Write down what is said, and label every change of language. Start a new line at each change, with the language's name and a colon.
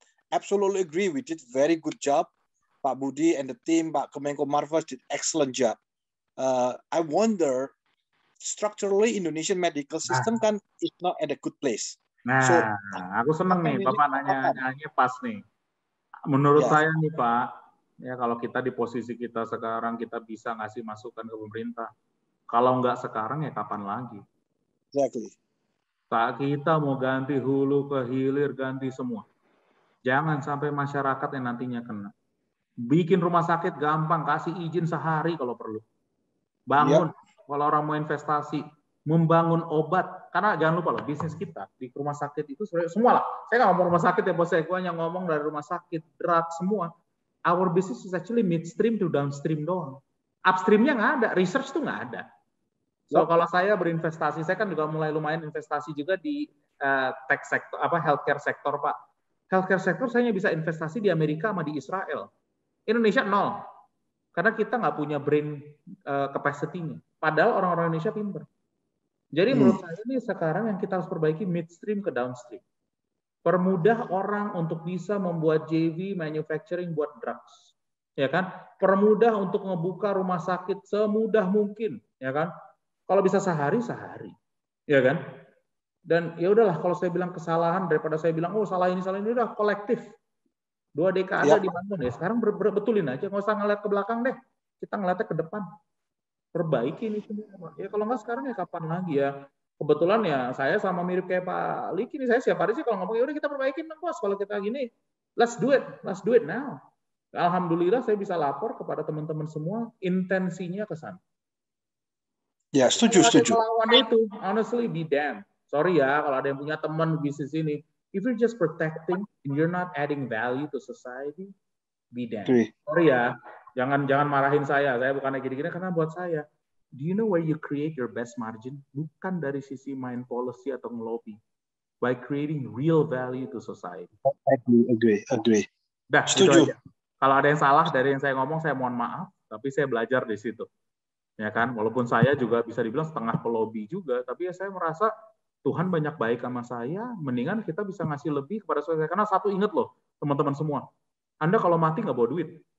English: Absolutely agree, we did very good job. Pak Budi and the team, Pak Kemenko Marves did excellent job. I wonder, structurally Indonesian medical system kan is not at a good place.
Indonesian: Nah,
English: So,
Indonesian: aku seneng nih, Bapak nanya pas nih. Menurut saya nih Pak, ya kalau kita di posisi kita sekarang, kita bisa ngasih masukan ke pemerintah. Kalau nggak sekarang, ya kapan lagi?
English: Exactly.
Indonesian: Saat kita mau ganti hulu ke hilir, ganti semua. Jangan sampai masyarakat yang nantinya kena. Bikin rumah sakit gampang, kasih izin sehari kalau perlu. Bangun, kalau orang mau investasi, membangun obat. Karena jangan lupa loh, bisnis kita di rumah sakit itu semua lah. Saya nggak ngomong rumah sakit ya, bos saya hanya ngomong dari rumah sakit, drug, semua.
English: Our business is actually midstream to downstream doang.
Indonesian: Upstreamnya nggak ada, research tuh nggak ada. So kalau saya berinvestasi, saya kan juga mulai lumayan investasi juga di tech sektor, healthcare sektor Pak. Healthcare sektor saya bisa investasi di Amerika sama di Israel. Indonesia nol. Karena kita nggak punya brain capacity-nya. Padahal orang-orang Indonesia pinter. Jadi menurut saya ini sekarang yang kita harus perbaiki midstream ke downstream. Permudah orang untuk bisa membuat JV manufacturing buat drugs. Ya kan? Permudah untuk ngebuka rumah sakit semudah mungkin, ya kan? Kalau bisa sehari. Ya kan? Dan ya udahlah, kalau saya bilang kesalahan daripada saya bilang salah ini udah kolektif. 2 dekade dibangun ya. Sekarang betulin aja, nggak usah ngeliat ke belakang deh. Kita ngeliatnya ke depan. Perbaiki ini semua. Ya kalau nggak sekarang ya kapan lagi ya. Kebetulan ya saya sama mirip kayak Pak Liki nih, saya setiap hari sih kalau ngomong ya udah kita perbaikin dong bos. Kalau kita gini,
English: let's do it now.
Indonesian: Alhamdulillah saya bisa lapor kepada teman-teman semua, intensinya ke sana. Ya, setuju. Melawan itu,
English: honestly be damned.
Indonesian: Sorry ya kalau ada yang punya teman bisnis ini.
English: If you're just protecting and you're not adding value to society, be damned.
Indonesian: Sorry ya, jangan marahin saya. Saya bukannya gini-gini karena buat saya.
English: Do you know where you create your best margin?
Indonesian: Bukan dari sisi main policy atau ngelobi.
English: By creating real value to society. Agree.
Indonesian: Dah, setuju. Kalau ada yang salah dari yang saya ngomong, saya mohon maaf. Tapi saya belajar di situ. Ya kan, walaupun saya juga bisa dibilang setengah pelobi juga, tapi ya saya merasa Tuhan banyak baik sama saya, mendingan kita bisa ngasih lebih kepada saya. Karena satu ingat loh, teman-teman semua, Anda kalau mati nggak bawa duit.